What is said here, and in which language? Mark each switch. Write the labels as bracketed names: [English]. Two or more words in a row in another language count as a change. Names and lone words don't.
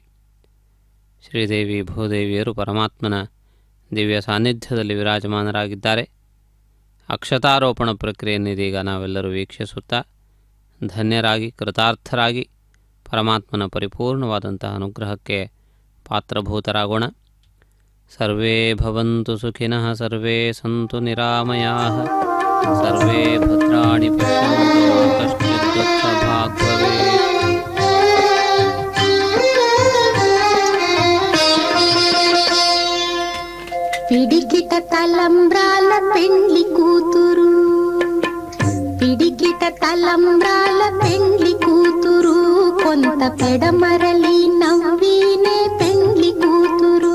[Kannada] ಶ್ರೀದೇವಿ ಭೂದೇವಿಯರು ಪರಮಾತ್ಮನ ದಿವ್ಯ ಸಾನ್ನಿಧ್ಯದಲ್ಲಿ ವಿರಾಜಮಾನರಾಗಿದ್ದಾರೆ. ಅಕ್ಷತಾರೋಪಣ ಪ್ರಕ್ರಿಯೆಯನ್ನಿದೀಗ ನಾವೆಲ್ಲರೂ ವೀಕ್ಷಿಸುತ್ತಾ ಧನ್ಯರಾಗಿ ಕೃತಾರ್ಥರಾಗಿ ಪರಮಾತ್ಮನ ಪರಿಪೂರ್ಣವಾದಂತಹ ಅನುಗ್ರಹಕ್ಕೆ ಪಾತ್ರಭೂತರಾಗೋಣ. [Sanskrit] ಸರ್ವೇ ಭವಂತು ಸುಖಿನಃ, ಸರ್ವೇ ಸಂತು ನಿರಾಮಯಾಃ, ಸರ್ವೇ ಭದ್ರಾಣಿ ಪಶ್ಯಂತು ಮಾ ಕಶ್ಚಿತ್ ದುಃಖಭಾಗ್ ಭವೇತ್. [Telugu] పిడికిట తలంబ్రాల పెండ్లి కూతురు, పిడికిట తలంబ్రాల పెండ్లి కూతురు, కొంత పెడమరలి నవ్వీనే పెండ్లి కూతురు.